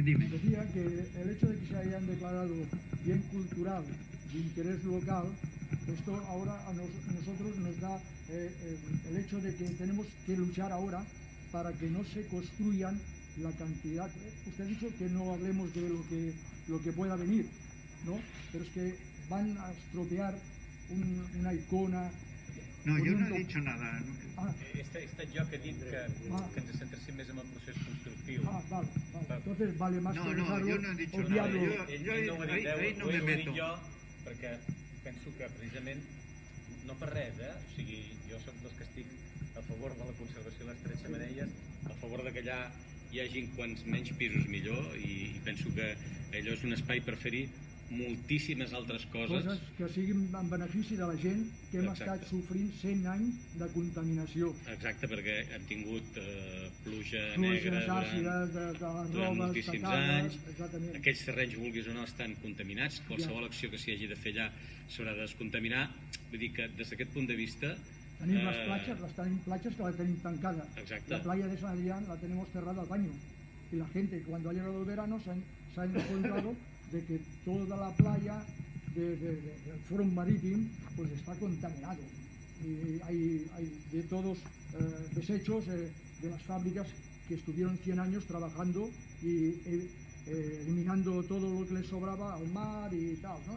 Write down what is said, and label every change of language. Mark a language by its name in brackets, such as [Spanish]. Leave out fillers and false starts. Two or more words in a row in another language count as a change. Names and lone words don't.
[Spanish] Decía que el hecho de que se hayan declarado bien cultural de interés local, esto ahora a nosotros nos da el hecho de que tenemos que luchar ahora para que no se construyan la cantidad. Usted ha dicho que no hablemos de lo que pueda venir, ¿no? [Catalan] Pero es que van a estropear una icona. [Spanish] No, yo no poniendo- he dicho nada. Ah, [Catalan] He estat jo que he dit que ens centréssim més en el procés constructiu. [Spanish] vale. Entonces vale más No, que no, dejarlo, yo no he dicho obviarlo. nada. [Catalan] Ell no ho ha dit, [Spanish] ahí no [Catalan] ho [Spanish] me [Catalan] he dit [Spanish] meto. [Catalan] jo, perquè penso que precisament, no per res, o sigui, jo soc dels que estic a favor de la conservació de les 3 xemeneies, a favor de que allà hi hagin quants menys pisos millor, i penso que allò és un espai per fer-hi moltíssimes altres coses. Coses que siguin en benefici de la gent que hem Exacte. estat sofrint 100 anys de contaminació. Exacte, perquè hem tingut pluja Pluges negra àcides, de les durant robes moltíssims tacades, anys. exactament. Aquells terrenys, vulguis o no, estan contaminats. Qualsevol acció que s'hi hagi de fer allà s'haurà de descontaminar. Vull dir que des d'aquest punt de vista... Tenim les platges que la tenim tancada. Exacte. [Spanish] La playa de San Adrián la tenemos cerrada al baño. Y la gente, cuando ha llegado el verano, se han encontrado de que toda la playa del front marítimo pues está contaminado. Y hay de todos desechos de las fábricas que estuvieron 100 años trabajando y eliminando todo lo que les sobraba al mar y tal, ¿no?